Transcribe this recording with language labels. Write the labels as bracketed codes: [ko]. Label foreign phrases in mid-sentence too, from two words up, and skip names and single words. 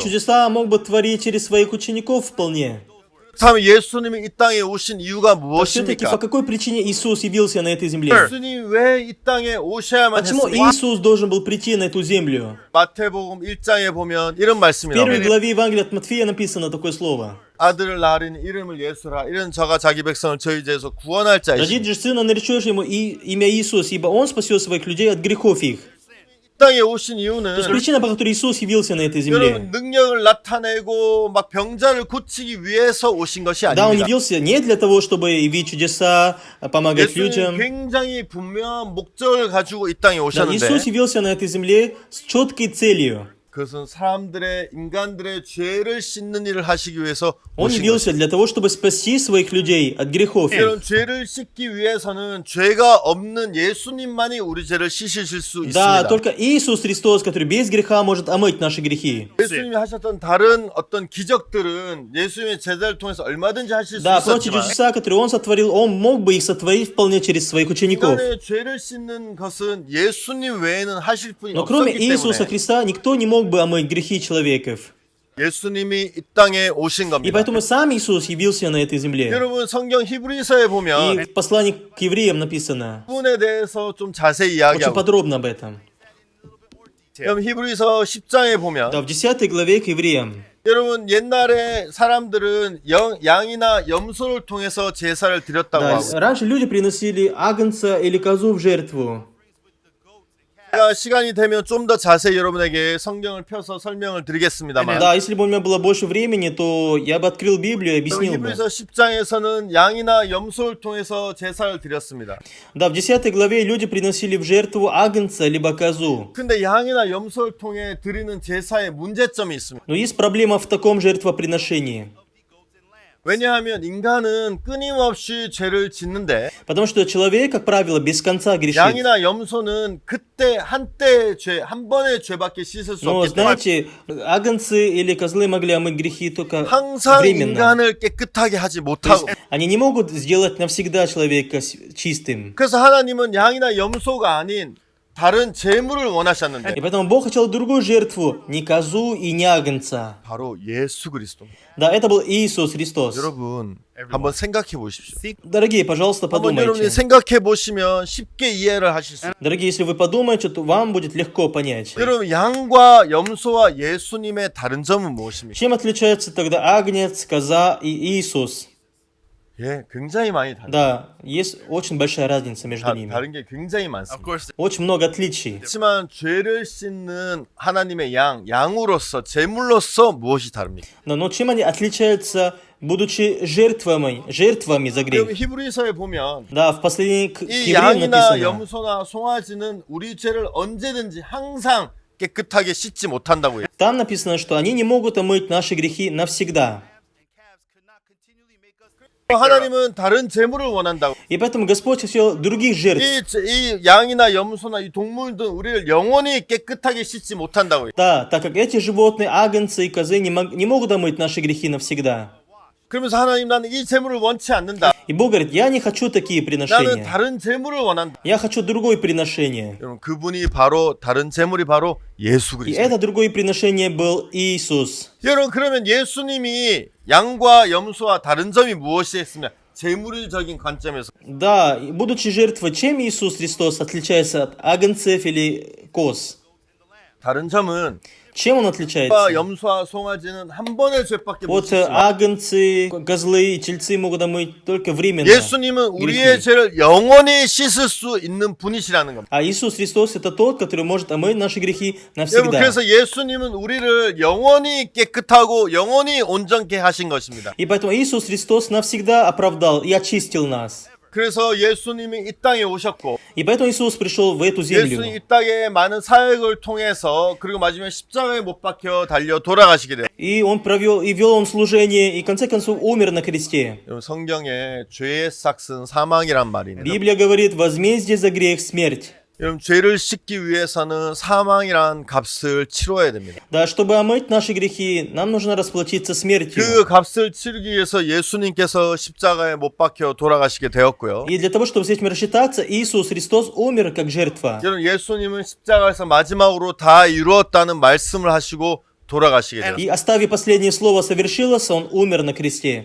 [ru] чудеса мог бы творить через своих учеников вполне. [ko] 그렇다면 예수님이 이 땅에 오신 이유가 [ru] Все-таки по [ko] 무엇입니까? [ru] какой причине Иисус явился на этой земле? [ko] 예수님 왜 이 땅에 오셔야만 [ru] Почему [ko] 했습니까? [ru] Иисус должен был прийти на эту землю? [ko] 마태복음 1장에 보면 이런 말씀이 [ru] В первой [ko] 나옵니다. [ru] главе Евангелия от Матфея написано такое слово. [ko] 아들을 낳으리니 이름을 예수라 이런 저가 자기 백성을 저희 죄에서 구원할 [ru] Родит [ko] 자이시니 [ru] же сына, наречешь ему имя Иисус, ибо он спасет своих людей от грехов их. [ko] 이 땅에 오신 [ru] То есть [ko] 이유는 [ru] причина, по которой Иисус явился на этой земле. [ko] 여러분 능력을 나타내고 막 병자를 고치기 위해서 오신 것이 [ru] Да, он [ko] 아닙니다. [ru] явился не для того, чтобы явить чудеса, помогать 예수님 людям. [ko] 굉장히 분명한 목적을 가지고 이 땅에 [ru] Да, [ko] 오셨는데 [ru] Иисус явился на этой земле с четкой целью. [ko] 그것은 사람들의 인간들의 죄를 씻는 일을 하시기 위해서 [ru] Он [ko] 오신 [ru] явился для того, чтобы спасти своих людей от грехов. [ko] 이런 죄를 씻기 위해서는 죄가 없는 예수님만이 우리 죄를 씻으실 수 [ru] Да, [ko] 있습니다. [ru] только Иисус Христос, который без греха может омыть наши грехи. [ko] 예수님이 하셨던 다른 어떤 기적들은 예수님의 제자를 통해서 얼마든지 하실 수 [ru] Да, прочие [ko] 있었지만 [ru] чудеса, которые Он сотворил, Он мог бы их сотворить вполне через своих учеников. [ko] 인간의 죄를 씻는 것은 예수님 외에는 하실 분이 [ru] Но кроме [ko] 없었기 [ru] Иисуса [ko] 때문에 [ru] Христа никто не мог бы омыть грехи человеков. [ko] 예수님이 이 땅에 오신 [ru] И [ko] 겁니다. [ru] поэтому сам Иисус явился на этой земле. [ko] 여러분 성경 히브리서에 [ru] И [ko] 보면 [ru] в послании к евреям написано [ko] 부분에 대해서 좀 자세히 [ru] очень [ko] 이야기하고 [ru] подробно об этом. [ko] 그럼 히브리서 10장에 보면 [ru] Да, в 10 главе к евреям. [ko] 여러분 옛날에 사람들은 양이나 염소를 통해서 제사를 드렸다고 [ru] Да, [ko] 하고 [ru] раньше люди приносили агнца или козу в жертву. [ko] 제가 시간이 되면 좀 더 자세히 여러분에게 성경을 펴서 설명을 드리겠습니다만 [ru] Да, если бы у меня было больше времени, то я бы открыл Библию и объяснил бы. [ko] 히브리서 10장에서는 양이나 염소를 통해서 제사를 드렸습니다. [ru] Да, в 10 главе люди приносили в жертву агнца либо козу. [ko] 근데 양이나 염소를 통해 드리는 제사에 문제점이 있습니다. [ru] Но есть проблема в таком жертвоприношении. [ko] 왜냐하면 인간은 끊임없이 죄를 짓는데 [ru] Потому что человек, как правило, без конца грешит. [ko] 양이나 염소는 그때 한때 죄, 한 번의 죄밖에 씻을 수 [ru] Но [ko] 없기 때문에 [ru] знаете, агнцы или козлы могли омыть грехи только [ko] 항상 [ru] временно. [ko] 인간을 깨끗하게 하지 [ru] То есть [ko] 못하고 [ru] они не могут сделать навсегда человека чистым. [ko] 그래서 하나님은 양이나 염소가 아닌 다른 제물을 원하셨는데 [ru] И поэтому Бог хотел другую жертву, не козу и не агнца. [ko] 바로 예수 그리스도. [ru] Да, это был Иисус Христос. [ko] 여러분 한번 생각해 보십시오. [ru] Дорогие, пожалуйста, [ko] 한번 여러분이 [ru] подумайте. [ko] 생각해 보시면 쉽게 이해를 하실 수 있어요. [ru] Дорогие, если вы подумаете, то вам будет легко понять. [ko] 여러분 양과 염소와 예수님의 다른 점은 무엇입니까? [ru] Чем отличается тогда агнец, коза и Иисус? [ko] 예, 굉장히 많이 다르죠. [ru] Да, есть очень большая разница между ними. [ko] 다른 게 굉장히 많습니다. [ru] Очень много отличий. [ko] 그렇지만 죄를 씻는 하나님의 양으로서 제물로서 무엇이 다릅니까? [ru] Но чем они отличаются, будучи жертвами за [ko] 그럼 [ru] грех? [ko] 히브리서에 보면 [ru] Да, в последней к [ko] 이 [ru] евреям [ko] 양이나 [ru] написано. [ko] 염소나 송아지는 우리 죄를 언제든지 항상 깨끗하게 씻지 못한다고 해요. [ru] Там написано, что они не могут омыть наши грехи навсегда. [ko] 하나님은 다른 제물을 원한다고. [ru] И поэтому Господь хотел других жертв. [ko] 이 양이나 염소나 이 동물들은 우리를 영원히 깨끗하게 씻지 못한다고 해요. [ru] Да, так как эти животные, агнцы и козы не могут омыть наши грехи навсегда. [ko] 그러면서 하나님 나는 이 제물을 원치 않는다. [ru] И Бог говорит, я не хочу такие [ko] 나는 [ru] приношения. [ko] 다른 제물을 원한다. [ru] Я хочу другое приношение. [ko] 여러분 그분이 바로 다른 제물이 바로 예수 [ru] И [ko] 그리스도. [ru] это другое приношение был Иисус. [ko] 여러분 그러면 예수님이 양과 염소와 다른 점이 무엇이었으면 제물적인 관점에서 [ru] Да, и будучи жертвой, чем Иисус Христос отличается от агнцев или коз? [ko] 다른 점은 [ru] Чем Он [ko] 양과 [ru] отличается? [ko] 염소와 송아지는 한 번의 죄밖에 못 [ru] Вот [ko] 씻지만 [ru] агнцы, козлы и тельцы могут омыть только временно. [ko] 예수님은 우리의 죄를 영원히 씻을 수 있는 분이시라는 겁니다. [ru] А Иисус Христос это тот, который может омыть наши грехи [ko] 여러분 [ru] навсегда. [ko] 그래서 예수님은 우리를 영원히 깨끗하고 영원히 온전케 하신 것입니다. [ru] И поэтому Иисус Христос навсегда оправдал и очистил нас. [ko] 그래서 예수님이 이 땅에 오셨고 [ru] И поэтому Иисус пришел в эту 예수님 землю. [ko] 이 땅에 많은 사역을 통해서 그리고 마지막에 십자가에 못 박혀 달려 돌아가시게 돼요. [ru] И Он провел, и вел Он служение, и в конце концов умер на кресте. [ko] 여러분 성경에 죄의 삭은 사망이란 말이 있는데 [ru] Библия говорит, возмездие за грех – смерть. [ko] 여러분 죄를 씻기 위해서는 사망이란 값을 치러야 됩니다. [ru] Да, чтобы омыть наши грехи, нам нужно расплатиться смертью. [ko] 그 값을 치르기 위해서 예수님께서 십자가에 못 박혀 돌아가시게 되었고요. [ru] И для того, чтобы с этим рассчитаться, Иисус Христос умер как жертва. [ko] 여러분 예수님은 십자가에서 마지막으로 다 이루었다는 말씀을 하시고 돌아가시게 돼요. [ru] И оставив последнее слово совершилось, Он умер на кресте.